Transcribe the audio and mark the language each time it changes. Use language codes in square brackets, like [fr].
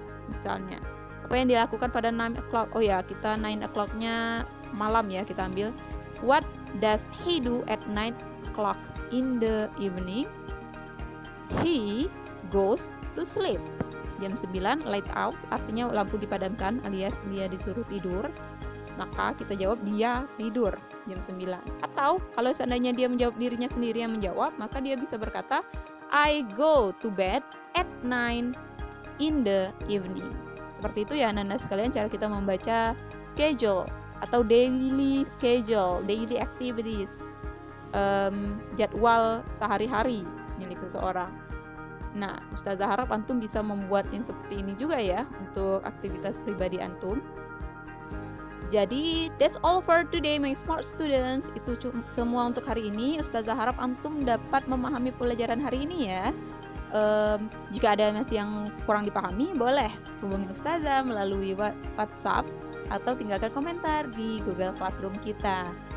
[id] Misalnya, apa yang dilakukan pada 9 o'clock? Oh ya, kita 9 o'clock-nya malam ya, kita ambil. [en] What does he do at 9 o'clock in the evening? He goes to sleep. [id] Jam 9 [en] light out, [id] artinya lampu dipadamkan alias dia disuruh tidur. Maka kita jawab dia tidur jam 9. Atau kalau seandainya dia menjawab dirinya sendiri yang menjawab, maka dia bisa berkata [en] I go to bed at 9 in the evening. [id] Seperti itu ya Ananda sekalian cara kita membaca schedule atau [en] daily schedule, daily activities, [id] jadwal sehari-hari milik seseorang. Nah, Ustazah harap antum bisa membuat yang seperti ini juga ya untuk aktivitas pribadi antum. Jadi, [en] that's all for today my smart students. [id] Itu semua untuk hari ini. Ustazah harap antum dapat memahami pelajaran hari ini ya. Jika ada masih yang kurang dipahami, boleh hubungi Ustazah melalui WhatsApp atau tinggalkan komentar di Google Classroom kita.